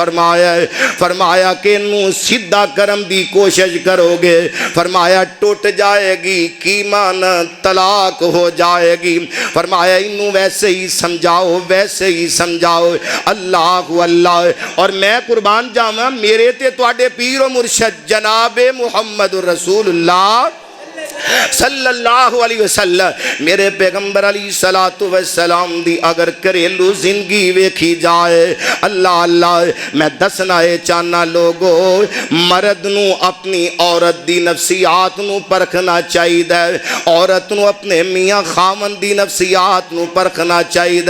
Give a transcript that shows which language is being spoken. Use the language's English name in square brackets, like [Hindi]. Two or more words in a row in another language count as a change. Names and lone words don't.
[Punjabi] فرمایا کہ نوں سیدھا کرم دی کوشش کرو گے فرمایا ٹٹ جائے گی کی مان طلاق ہو جائے گی فرمایا اینوں ویسے ہی سمجھاؤ اللہ اللہ اور میں قربان جاواں میرے تے تہاڈے پیر مرشد جنابِ محمد رسول اللہ [Arabic] صلى الله عليه وسلم [Punjabi] میرے پیغمبر [Arabic] عليه الصلاة والسلام [Punjabi] دی اگر گھریلو زندگی ویکھی جائے اللہ اللہ میں دسنا ہے چاہنا لوکو مرد نوں اپنی عورت دی نفسیات نوں پرکھنا چاہیدا عورت نوں اپنے میاں خاوند دی نفسیات نوں پرکھنا چاہیدا औरत नू अपने मियाँ खामन दी नफसियात नू परखना चाहिए